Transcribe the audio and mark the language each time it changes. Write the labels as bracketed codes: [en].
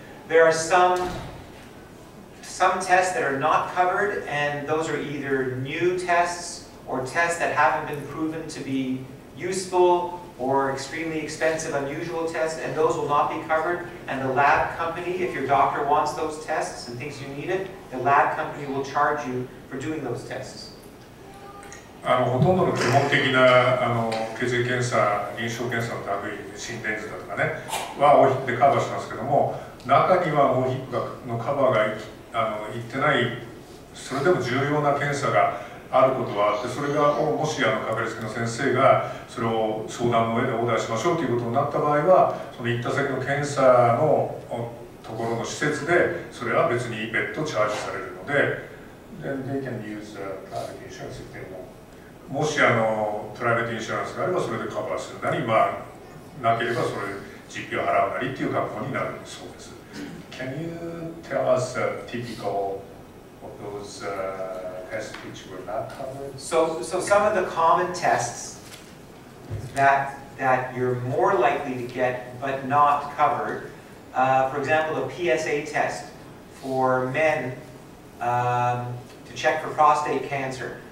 [en] There are some tests that are not covered, and those are either new tests or tests that haven't been proven to be useful or extremely expensive, unusual tests, and those will not be covered. And the lab company, if your doctor wants those tests and thinks you need it, the lab company will charge you for doing those tests. [ja] ほとんどの基本的な血液検査、臨床検査の類、心電図だとかね、は OHIP でカバーしますけども、中には OHIP のカバーがいってない、それでも重要な検査があることはあって、それがもしかかりつけの先生がそれを相談の上でオーダーしましょうということになった場合は、その行った先の検査のところの施設でそれは別に別途チャージされるので、 [en] then they can use private insurance if they want. [ja] もしプライベートインシュランスがあればそれでカバーするなり、なければそれ実費を払うなりっていう格好になるそうです。 [en] Can you tell us typical of those tests which were not covered? So some of the common tests that you're more likely to get but not covered, for example, a PSA test for men to check for prostate cancer.